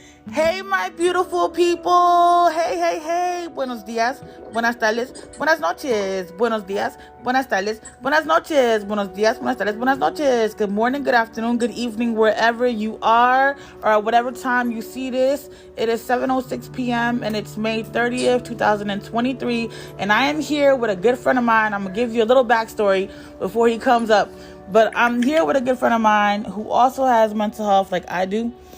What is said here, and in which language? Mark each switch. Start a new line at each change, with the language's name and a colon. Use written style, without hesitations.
English: Hey, my beautiful people. Hey, hey, hey.
Spanish: Buenos días, buenas tardes, buenas noches. Buenos días, buenas tardes, buenas noches. Buenos días, buenas tardes, buenas noches.
English: Good morning, good afternoon, good evening, wherever you are or at whatever time you see this. It is 7:06 p.m. and it's May 30th, 2023. And I am here with a good friend of mine. I'm going to give you a little backstory before he comes up. But I'm here with a good friend of mine who also has mental health like I do.